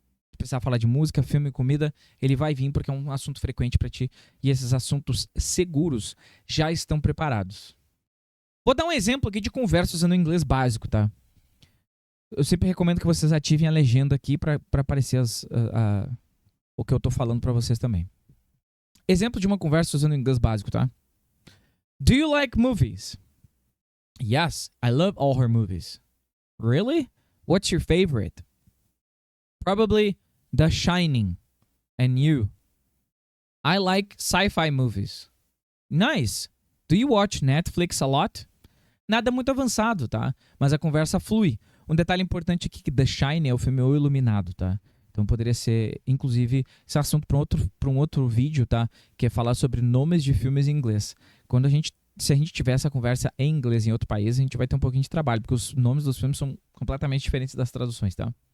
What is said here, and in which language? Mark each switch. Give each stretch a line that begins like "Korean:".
Portuguese: Se precisar falar de música, filme, comida, ele vai vir porque é um assunto frequente para ti, e esses assuntos seguros já estão preparados. Vou dar um exemplo aqui de conversa usando o inglês básico, tá? Eu sempre recomendo que vocês ativem a legenda aqui para aparecer o que eu tô falando para vocês também. Exemplo de uma conversa usando o inglês básico, tá?
English: Do you like movies? Yes, I love all her movies. Really? What's your favorite? Probably The Shining. And you? I like sci-fi movies. Nice. Do you watch Netflix a lot?
Portuguese: Nada muito avançado, tá? Mas a conversa flui. Um detalhe importante aqui que The Shining é o filme O Iluminado, tá? Então poderia ser, inclusive, esse assunto para um outro vídeo, tá? Que é falar sobre nomes de filmes em inglês. Se a gente tiver essa conversa em inglês em outro país, a gente vai ter um pouquinho de trabalho, porque os nomes dos filmes são completamente diferentes das traduções, tá?